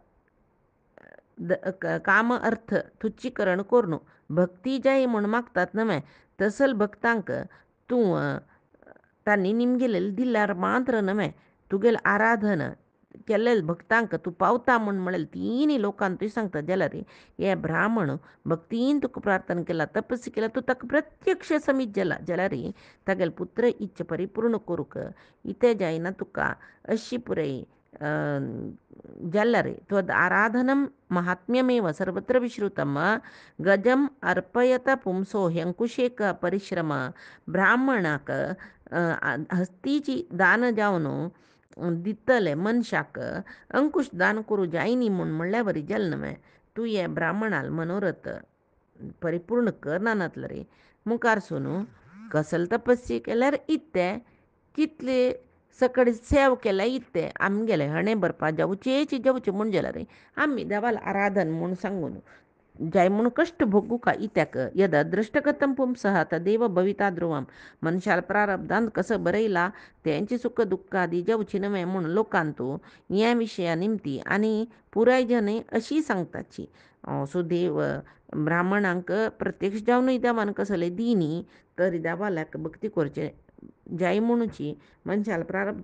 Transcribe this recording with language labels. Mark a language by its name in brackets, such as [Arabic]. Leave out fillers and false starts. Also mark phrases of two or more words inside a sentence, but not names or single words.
[Konkani] काम अर्थ तुच्छीकरण कोरनु भक्ती जाय म्हूण मागतात न्हय तसल भक्तांक तूं तांणी निमगेलेले दिल्यार मात्र न्हय तुगेले आराधन केल्ले भक्तांक तूं पावता म्हूण म्हळ्यार तिनी लोकांक तुवें सांगता जाल्यार हे ब्राह्मण भक्तीन तुका प्रार्थना केला तपस्या केला तूं ताका प्रत्यक्ष समीत जाला जाल्यार तागेले पुत्र इच्छा परिपूर्ण करूक इतें जायना तुका अशी पुरय जाल्यार [Sanskrit] त्वद आराधनम महात्म्यमेव सर्वत्र विश्रुतम गजम अर्पयत पुंसो ह्यंकुशेक परिश्रम [Konkani] ब्राह्मणाक हस्तीची दान जावन दितले मनशाक अंकुश दान करूं जायनी म्हूण म्हणल्या बरी जालें न्हय तूं हे ब्राह्मणाल मनोरथ परिपूर्ण करना नातले रे मुखार सुनू कसल तपस्या केल्यार इत्ते कितले सकड सेव केल्या इत्ते आमगेले हणे भरपा जेवचे म्हूण जाल्यार आमी देवाल आराधन म्हूण सांगून जाय म्हूण कश्ट भोगू का इत्याक [Sanskrit] यद दृष्टगतम पुंसः तदेव भविता ध्रुवम [Konkani] मनशाल प्रारब्धांत कसं बरयला तेंची सुख दुःखादी जेवची न्हय म्हूण लोकांत तूं ह्या विशया निमती आनी पुराय जन अशी सांगताची सुदेव ब्राह्मणांक प्रत्यक्ष जावनूय देवान कसले दिनी तरी देवाल्याक भक्ती करचे जाय म्हणूची मनशाल प्रारब्धा